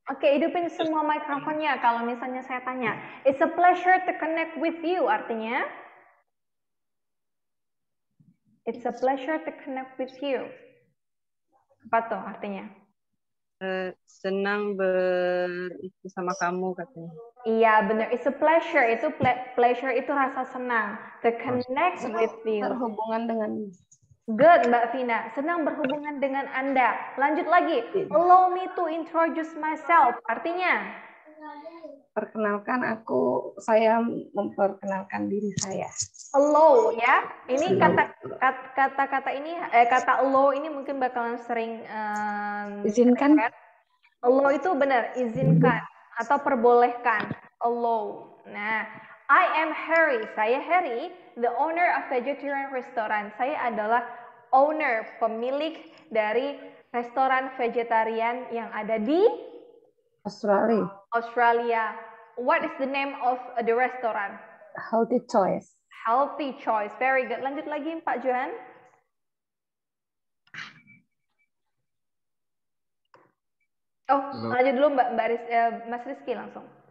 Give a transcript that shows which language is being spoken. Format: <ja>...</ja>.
<id>Oke, hidupin semua mikrofonnya kalau misalnya saya tanya.</id> <en>It's a pleasure to connect with you,</en> <id>artinya?</id> <en>It's a pleasure to connect with you.</en> <id>Apa tuh artinya? Senang bersama kamu katanya. Iya, benar.</id> <en>It's a pleasure.</en> <id>Itu pleasure itu rasa senang.</id> <en>To connect with you.</en> <id>Berhubungan dengan</id> <en>Good, Mbak Vina.</en> <id>Senang berhubungan dengan Anda. Lanjut lagi.</id> <en>Allow me to introduce myself.</en> <id>Artinya? perkenalkan saya memperkenalkan diri saya.</id> <en>Allow ya.</en> <id>Ini kata-kata ini kata allow ini mungkin bakalan sering Izinkan. Allow itu benar, izinkan atau perbolehkan. Allow.</id> <en>Nah, I am Harry. Saya Harry, the owner of vegetarian restaurant.</en> <id>Saya adalah owner, pemilik dari restoran vegetarian yang ada di Australia.</id> <en>What is the name of the restaurant? Healthy Choice. Healthy Choice. Very good.</en> <id>Lanjut lagi,</id> <en>Pak Johan.</en> <id>Oh, lanjut dulu Mas Rizky langsung.</id>